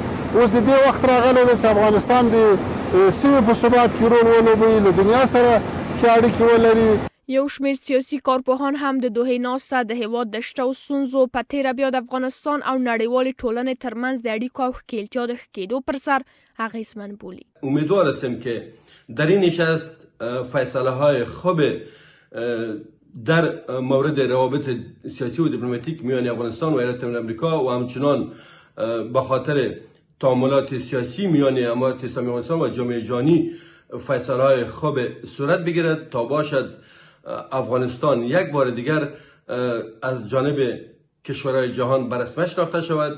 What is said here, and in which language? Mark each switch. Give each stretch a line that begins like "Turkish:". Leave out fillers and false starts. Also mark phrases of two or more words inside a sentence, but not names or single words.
Pashto: اوس د دې وخت راغلی ده چې افغانستان د سیمې په ثبات کې رول ولوبوي، له دنیا سره ښې اړیکې ولري. یو شمېر سیاسي کارپوهان هم د دوحې ناسته د هیواد د شته ستونزو په تېره بیا د افغانستان او نړیوالې ټولنې ترمنځ د اړیکو او ښکېلتیا د ښه کېدو پر سر اغېزمن بولي.
Persian: امیدوار هستیم که در این نشست فیصله های خوب در مورد روابط سیاسی و دیپلماتیک میان افغانستان و ایالات متحده آمریکا و همچنان به خاطر تعاملات سیاسی میان امارت اسلامی افغانستان و جامعه جهانی فیصله های خوب صورت بگیرد تا باشد افغانستان یک بار دیگر از جانب کشورهای جهان به رسمیت شناخته شود.